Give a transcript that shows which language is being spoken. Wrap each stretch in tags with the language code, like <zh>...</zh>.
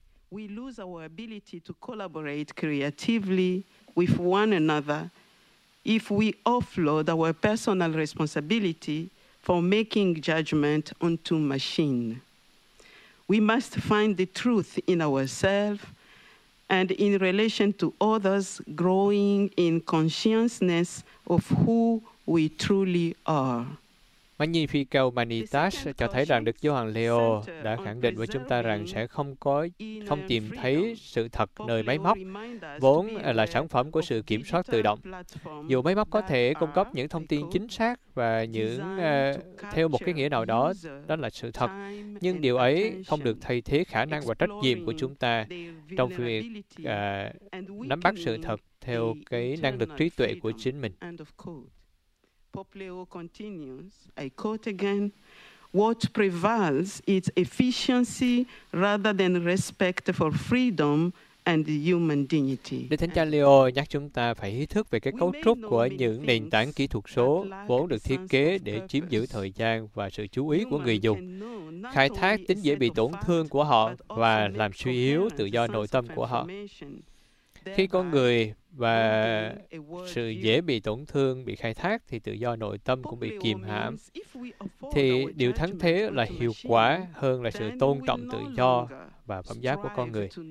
<en>We lose our ability to collaborate creatively with one another if we offload our personal responsibility for making judgment onto machine. We must find the truth in ourselves and in relation to others, growing in consciousness of who we truly are.</en> <vi>Magnifica Humanitas cho thấy rằng Đức Giáo Hoàng Leo đã khẳng định với chúng ta rằng sẽ không tìm thấy sự thật nơi máy móc, vốn là sản phẩm của sự kiểm soát tự động. Dù máy móc có thể cung cấp những thông tin chính xác và những theo một cái nghĩa nào đó, đó là sự thật, nhưng điều ấy không được thay thế khả năng và trách nhiệm của chúng ta trong việc nắm bắt sự thật theo cái năng lực trí tuệ của chính mình.</vi> <en>Pope Leo continues, I quote again, what prevails is efficiency rather than respect for freedom and human dignity.</en> <vi>Đức Thánh Cha Leo nhắc chúng ta phải ý thức về cái cấu trúc của những nền tảng kỹ thuật số vốn được thiết kế để chiếm giữ thời gian và sự chú ý của người dùng, khai thác tính dễ bị tổn thương của họ và làm suy yếu tự do nội tâm của họ. Khi con người và sự dễ bị tổn thương bị khai thác thì tự do nội tâm cũng bị kìm hãm, thì điều thắng thế là hiệu quả hơn là sự tôn trọng tự do và phẩm giá của con người.</vi>